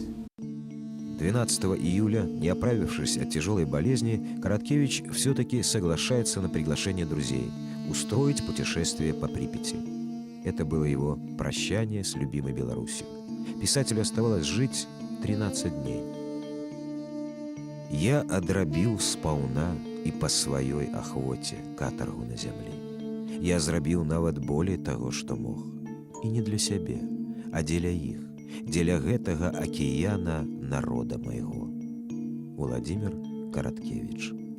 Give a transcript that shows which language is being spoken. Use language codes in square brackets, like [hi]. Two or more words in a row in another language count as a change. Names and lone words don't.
[ru] 12 июля, не оправившись от тяжелой болезни, Короткевич все-таки соглашается на приглашение друзей устроить путешествие по Припяти. Это было его прощание с любимой Беларусью. Писателю оставалось жить 13 дней. [be] «Я адрабіў спаўна і па сваёй ахвоце катаргу на зямлі. Я зрабіў нават болей таго, што мог. І не для сябе, а дзеля іх, дзеля гэтага акіяна народа майго». Владимир Короткевич.